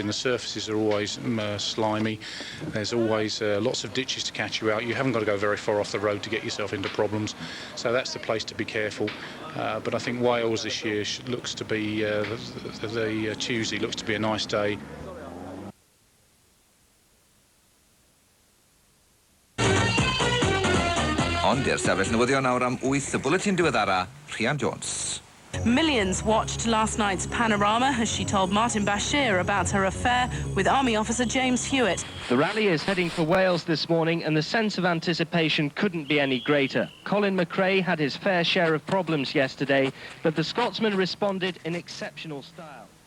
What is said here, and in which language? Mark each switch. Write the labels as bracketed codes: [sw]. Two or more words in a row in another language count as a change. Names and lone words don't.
[en] The surfaces are always slimy. There's always lots of ditches to catch you out. You haven't got to go very far off the road to get yourself into problems. So that's the place to be careful. But I think Wales this year looks to be the Tuesday looks to be a nice day. [cy] Ond i'r sefyll newyddion nawr am 8 y bwletin diweddara, Rhian Jones. [en] Millions watched last night's panorama as she told Martin Bashir about her affair with Army officer James Hewitt. The rally is heading for Wales this morning and the sense of anticipation couldn't be any greater. Colin McRae had his fair share of problems yesterday, but the Scotsman responded in exceptional style.